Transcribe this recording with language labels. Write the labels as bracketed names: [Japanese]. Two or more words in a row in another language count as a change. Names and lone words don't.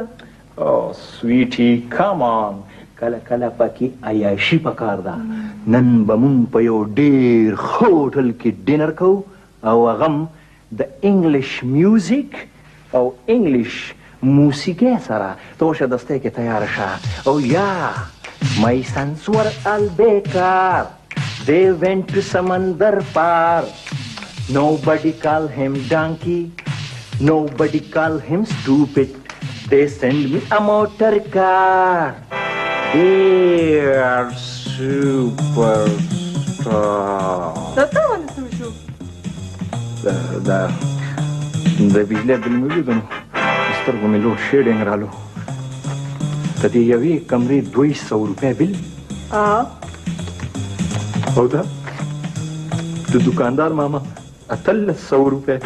[Pashto] او [English] sweetie come on [Pashto] کله کله پکې عیاشي پکار ده. نن به مونږ په یو ډېر ښه هوټل کې ډینر کوو او هغه هم د [English] English music [Pashto] او انګلیش موسیقۍ سره. ته ورشه دستی کې تیاره شه. او یا [English] My sons were all bekar. They went to Samandar par. Nobody call him donkey. Nobody call him stupid. They send me a motor car. Dear superstar. [Pashto] څه ونه څه وشو؟ د بجلی بل مې ولیدو نو سترګو مې [English] load shedding [Pashto] رالو. د دې یوې کمرې 200 روپۍ بل او دا د دوکاندار ماما 1300 روپۍ بل.